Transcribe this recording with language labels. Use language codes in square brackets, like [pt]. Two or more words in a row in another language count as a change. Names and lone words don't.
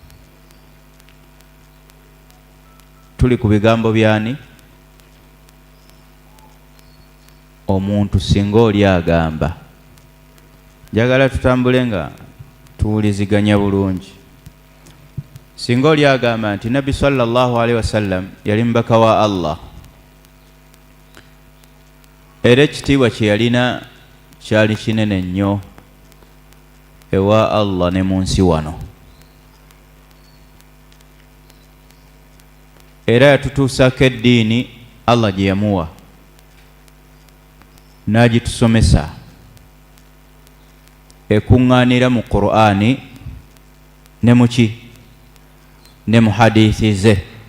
[lg] Tuli ku bigambo byani? Omuntu singa oli agamba. Njagala tutambule nga tuwuliziganya bulungi. Singa oli agamba nti Nabbi [ar] صلى الله عليه وسلم [lg] yali mubaka wa Allah, era ekitiibwa kye yalina kyali kinene nnyo ewa Allah ne mu nsi wano, era yatutuusako eddiini Allah gye yamuwa n'agitusomesa, ekuŋŋaanira mu Qur'ani ne muki ne mu hadithi ze.